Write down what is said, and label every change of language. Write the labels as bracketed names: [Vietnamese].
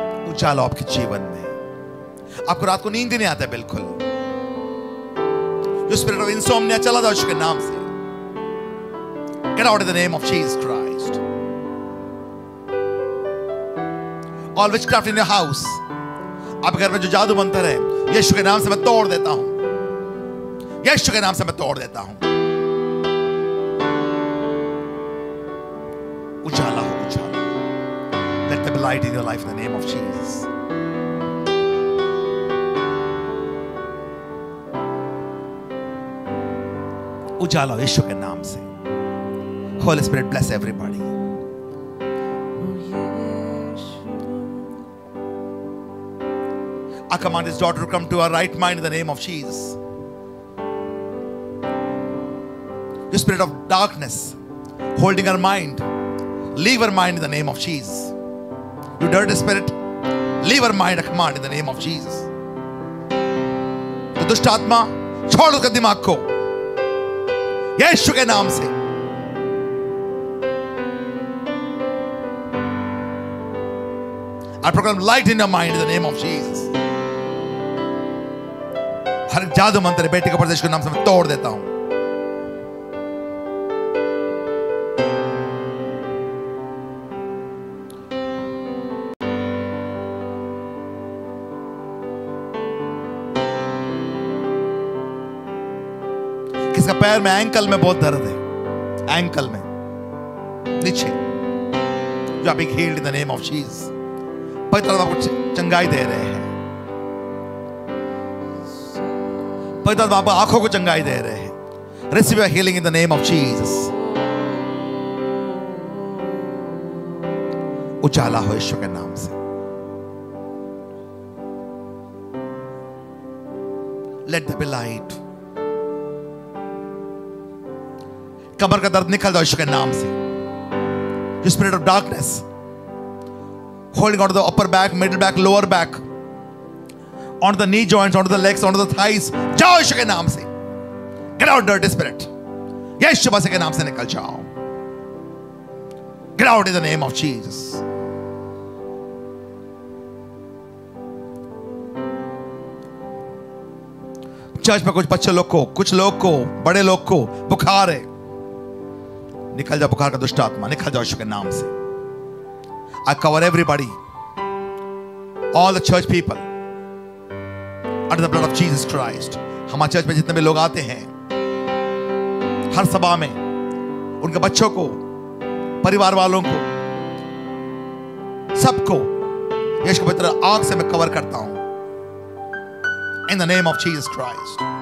[Hindi] उजाला आपके जीवन में। आपको रात को नींद ही नहीं आता बिल्कुल। जो स्पिरिट ऑफ इंसोम्निया चला जाओ यीशु के नाम से। [English] Get out in the name of Jesus Christ. All witchcraft in your house, [Hindi] आप घर में जो जादू मंत्र है, यीशु के नाम से मैं तोड़ देता हूं। यीशु के नाम से मैं तोड़ देता हूं। उजाला हो, उजाला। [English] Let there be light in your life in the name of Jesus. [Hindi] उजाला हो यीशु के नाम से। [English] Holy Spirit, bless everybody. I command this daughter to come to her right mind in the name of Jesus. The spirit of darkness holding her mind, leave her mind in the name of Jesus. You dirty spirit, leave her mind, I command in the name of Jesus. [Hindi] तो दुष्ट आत्मा छोड़ उसका दिमाग को यीशु के नाम से। [English] I proclaim light in your mind in the name of Jesus. [Hindi] हर जादू मंत्र बेटे के प्रदेश के नाम से मैं तोड़ देता हूं। किसका पैर में, एंकल में बहुत दर्द है, एंकल में नीचे, जो आप [English] Healed in the name of Jesus. [Hindi] पवित्र आत्मा आपको चंगाई दे रहे हैं। पवित्र आत्मा आपको आंखों को चंगाई दे रहे हैं। [English] Receive your healing in the name of Jesus. [Hindi] उजाला हो यीशु के नाम से। [English] Let there be light. [Hindi] कमर का दर्द निकल जाओ यीशु के नाम से। [English] The spirit of darkness holding onto the upper back, middle back, lower back, onto the knee joints, onto the legs, onto the thighs, [Hindi] जाओ यीशु के नाम से। [English] Get out dirty spirit। [Hindi] यीशु मसीह के नाम से निकल जाओ। [English] Get out in the name of Jesus। [Hindi] Church में कुछ बच्चे लोग को, कुछ लोग को, बड़े लोग को बुखार है। निकल जाओ बुखार का दुष्ट आत्मा, निकल जाओ यीशु के नाम से। [English] I cover everybody, all the church people under the blood of Jesus Christ। [Hindi] हमारे चर्च में जितने भी लोग आते हैं, हर सभा में उनके बच्चों को, परिवार वालों को, सबको यीशु के पवित्र आग से मैं कवर करता हूं [English] in the name of Jesus Christ।